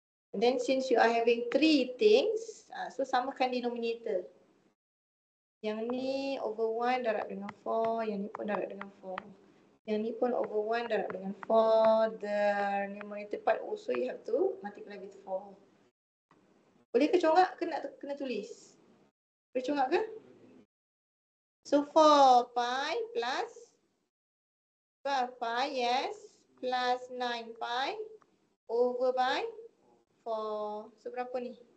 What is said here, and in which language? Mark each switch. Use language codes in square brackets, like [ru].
[en] And then since you are having 3 things, so [ms] samakan [en] denominator. [ms] Yang ni over 1 darab dengan 4, yang ni pun darab dengan 4. Yang ni pun over 1 darab dengan 4. [en] The numerator part also you have to multiply with 4. [ms] Boleh ke congak ke nak kena tulis? Boleh congak ke? [en] So 4 pi plus 12 pi, yes, plus 9 pi over by 4. [ms] So berapa ni?